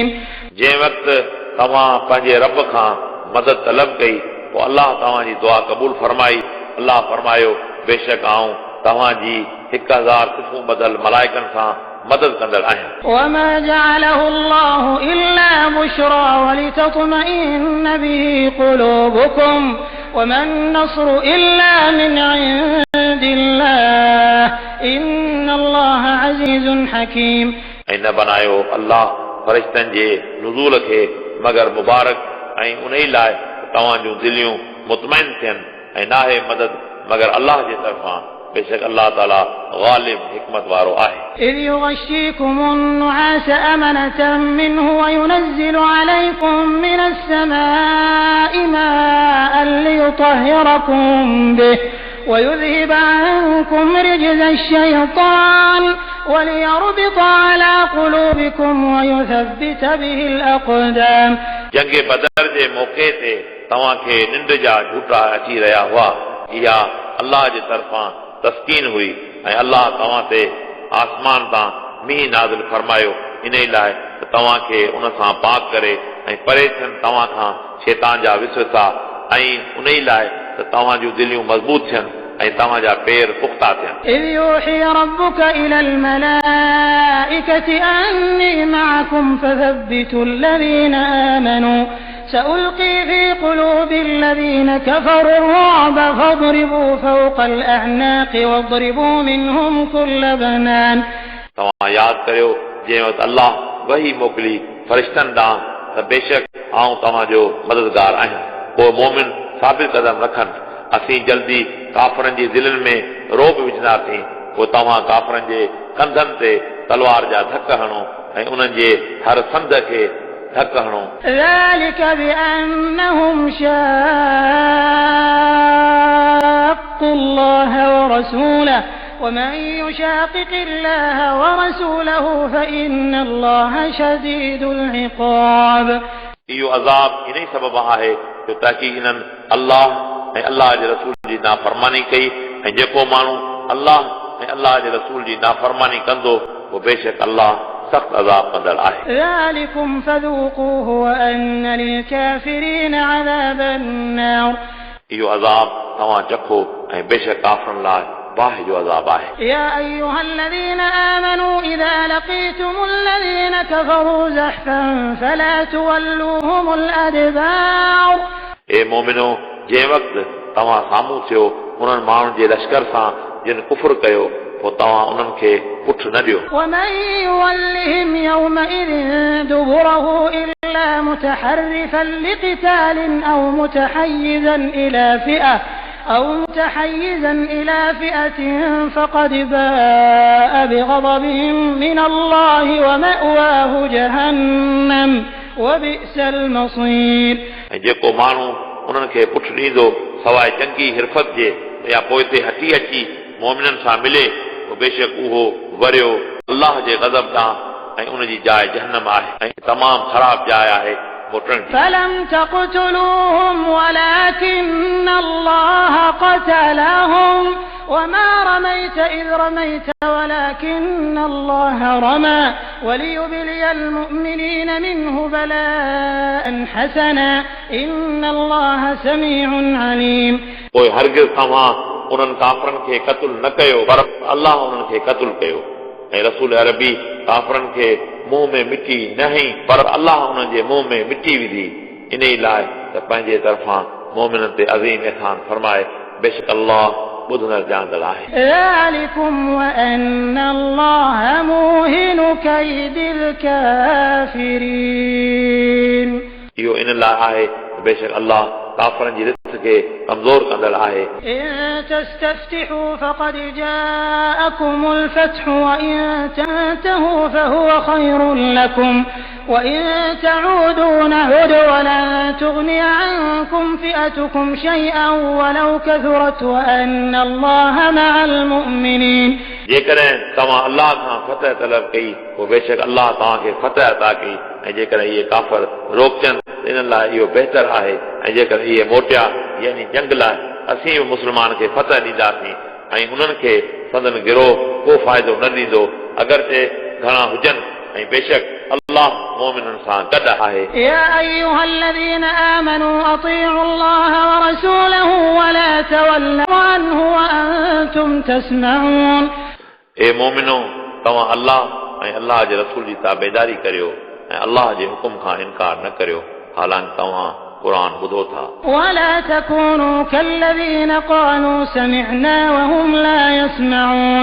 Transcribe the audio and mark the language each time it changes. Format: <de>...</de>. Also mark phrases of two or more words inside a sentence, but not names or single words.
<sd>जंहिं वक़्तु तव्हां पंहिंजे रब खां मदद तलब कई पोइ अल्लाह तव्हांजी दुआ क़बूल फरमाई। अल्लाह फरमायो बेशक आऊं तव्हांजी 1000 किस्मूं बदल मलाइकनि सां मदद कंदड़ आहियां।</sd> <ar>وما جعله الله إلا بشرى ولتطمئن به قلوبكم وما النصر إلا من عند الله إن الله عزيز حكيم।</ar> <sd>ऐं न बनायो अल्लाह फ़रिश्तनि जे नुज़ूल खे मगर मुबारक ऐं उन ई लाइ तव्हां जूं दिलियूं मुतमइन थियनि ऐं नाहे मदद मगर अल्लाह जे तरफ़ां बेशक अल्लाह ताला ग़ालिब हिकमत वारो आहे।</sd> <ar>إذ يغشيكم النعاس أمنة منه وينزل عليكم من السماء ماء ليطهركم به ويذهب عنكم رجز الشيطان وليربط على قلوبكم ويثبت به الأقدام।</ar> <sd>जंग बदर जे मौक़े ते तव्हांखे निंड जा झूठा अची रहिया हुआ इहा अल्लाह जे तरफ़ां तस्कीन हुई ऐं अल्लाह तव्हां ते आसमान तां मींहुं नाज़िल फरमायो इन ई लाइ त तव्हांखे उन सां पाक करे ऐं परे थियनि तव्हां खां शैतान जा विसवसा ऐं उन ई लाइ त तव्हां जूं दिलियूं मज़बूत थियनि ऐं तव्हांजा पेर पुख्ता थियनि।</sd> <ar>إذ يوحي ربك إلى الملائكة الملائكة أني معكم فثبتوا الذين آمنوا سألقي في قلوب الذين كفروا الرعب فاضربوا فوق الأعناق واضربوا منهم كل بنان.</ar> <sd>तव्हां यादि करियो जंहिं वक़्तु अल्लाह वही मोकिली फ़रिश्तनि ॾांहुं त बेशक आऊं तव्हांजो मददगार आहियां. पोइ मोमिन साबित क़दम रखनि. असीं जल्दी काफ़रनि जी दिलनि में रोब विझंदासीं. पोइ तव्हां काफ़रनि जे कंधनि ते तलवार जा धक हणो ऐं उन्हनि जे हर संद खे धक हणो.</sd> <ar>ذلك بأنهم شاقوا الله ورسوله ومن يشاقق الله ورسوله فإن الله شديد العقاب.</ar> <sd>इहो अज़ाब इन ई सबबु आहे जो ताकी इन्हनि अल्लाह ऐं अल्लाह जे रसूल जी नाफ़रमानी कई ऐं जेको माण्हू अल्लाह ऐं अल्लाह जे रसूल जी नाफ़रमानी कंदो वो बेशक अल्लाह सख़्त अज़ाब कंदड़ आहे.</sd> <ar>ذلكم فذوقوه وأن للكافرين عذاب النار.</ar> <sd>इहो अज़ाब तव्हां चखो ऐं बेशक काफ़रनि लाइ बाहि जो अज़ाब आहे.</sd> <ar>يا أيها الذين آمنوا إذا لقيتم الذين كفروا زحفا فلا تولوهم الأدبار.</ar> <sd>ए मोमिनो जंहिं वक़्तु तव्हां साम्हूं थियो उन्हनि माण्हुनि जे लश्कर सां जिन कुफ़्र कयो पोइ तव्हां उन्हनि खे पुठ न ॾियो.</sd> <ar>ومن يولهم يومئذ دبره إلا متحرفا لقتال أو متحيزا إلى فئة فقد باء بغضب من الله ومأواه جهنم وبئس المصير.</ar> <sd>ऐं जेको माण्हू उन्हनि खे पुठ ॾींदो सवाइ चङी हिरफत जे या पोइ ते हटी अची मोमिननि सां मिले पोइ बेशक उहो वरियो अल्लाह जे ग़ज़ब ॾांहुं ऐं उन जी जाइ जहन्नम आहे ऐं तमामु ख़राब जाइ आहे मोटण जी.</sd> <ar>فلم تقتلوهم ولكن الله قتلهم وما رميت إذ رميت ولكن الله رمى وليبلي المؤمنين منه بلاء حسنا إن الله سميع عليم.</ar> <sd>पोइ हरगिज़ तव्हां उन्हनि काफ़रनि खे क़त्ल न कयो पर अल्लाह उन्हनि खे क़त्ल कयो ऐं रसूल अरबी काफ़रनि खे मुंहं में मिटी न हईं पर अल्लाह उन्हनि जे मुंहं में मिटी विधी इन ई लाइ त पंहिंजे तरफ़ां मोमिननि ते अज़ीम इहसान फरमाए बेशक अल्लाह ॿुधंदड़ ॼाणंदड़ आहे.</sd> <ar>ذلكم وأن الله موهن كيد الكافرين.</ar> <sd>इहो इन लाइ आहे बेशक अल्लाह काफ़रनि जी रिथ खे कमज़ोर कंदड़ आहे.</sd> <ar>إن تستفتحوا فقد جاءكم الفتح وإن تنتهوا فهو خير لكم وإن تعودوا نعد ولن تغني عنكم فئتكم شيئا ولو كثرت وأن الله مع المؤمنين.</ar> <sd>जेकॾहिं तव्हां अल्लाह खां फतह तलब कई पोइ बेशक अल्लाह तव्हांखे फतह अता कई ऐं जेकॾहिं इहे काफ़र रोकजनि इन लाइ इहो बहितर आहे ऐं जेकॾहिं इहे मोटिया यानी जंग लाइ असीं बि मुस्लमान खे फतह ॾींदासीं ऐं उन्हनि खे संदन गिरोह को फ़ाइदो न ॾींदो अगरचे घणा हुजनि ऐं बेशक अल्लाह मोमिननि सां गॾु आहे.</sd> <ar>يا أيها الذين آمنوا أطيعوا الله ورسوله ولا تولوا عنه وأنتم تسمعون.</ar> <sd>ए मोमिनो तव्हां अल्लाह ऐं अल्लाह जे रसूल जी ताबेदारी करियो ऐं अल्लाह जे हुकुम खां इनकार न करियो हालांकि तव्हां क़ुरान ॿुधो था.</sd> <ar>ولا تكونوا كالذين قالوا سمعنا وهم لا يسمعون.</ar>